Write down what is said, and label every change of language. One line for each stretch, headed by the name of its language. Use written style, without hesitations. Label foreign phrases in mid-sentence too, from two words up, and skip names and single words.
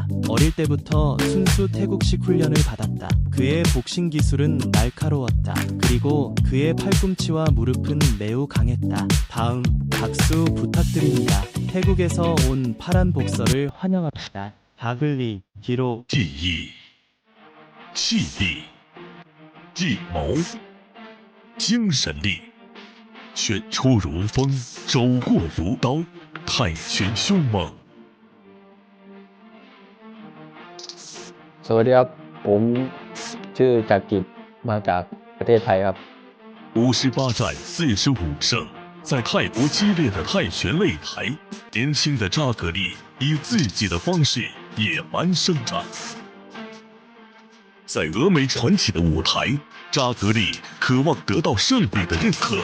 Korean: 어릴 때부터 순수 태국식 훈련을 받았다. 그의 복싱 기술은 날카로웠다. 그리고 그의 팔꿈치와 무릎은 매우 강했다. 다음 박수 부탁드립니다. 태국에서 온 파란 복서를 환영합니다. 다글리, 기록,
Chinese: 技艺、气力、计谋、精神力，拳出如风，走过如刀，泰拳凶猛。
Thai: สวัสดีครับผมชื่อจักริดมาจากประเทศไทยครับ
Chinese: 58 战45胜，在泰国激烈的泰拳擂台，年轻的扎格利以自己的方式野蛮生长。在峨眉传奇的舞台，扎格利渴望得到胜利的认可。